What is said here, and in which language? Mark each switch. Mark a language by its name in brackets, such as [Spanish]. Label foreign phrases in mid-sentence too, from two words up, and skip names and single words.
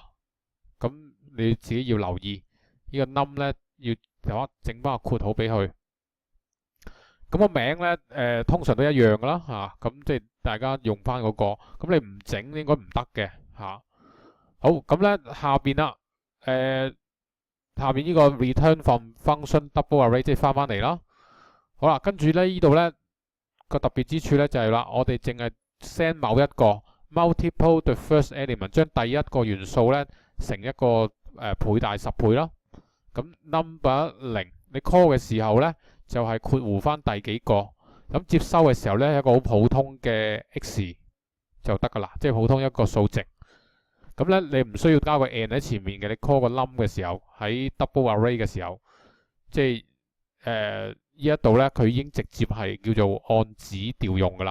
[Cantonese] 咁你自己要留意呢個 num 咧，要整翻個括號俾佢。咁個名咧，通常都一樣噶啦嚇。咁即係大家用翻嗰個。咁你唔整應該唔得嘅嚇。好，咁咧下邊啦，下邊呢個 [English] return from function double array [Cantonese] 即係翻嚟啦。好啦，跟住咧呢度咧個特別之處咧就係啦，我哋淨係 send 某一個 [English] multiple the first element， [Cantonese] 將第一個元素咧。成一個倍大10倍啦，咁 number 0你 call 嘅時候咧就係括弧翻第幾個，咁接收嘅時候咧一個好普通嘅 x 就得噶啦，即係普通一個數值。咁咧你唔需要加個 and 喺前面嘅，你 call 個 num 嘅時候喺 [English] double array [Cantonese] 嘅時候，即係呢一度咧佢已經直接係叫做按子調用噶啦。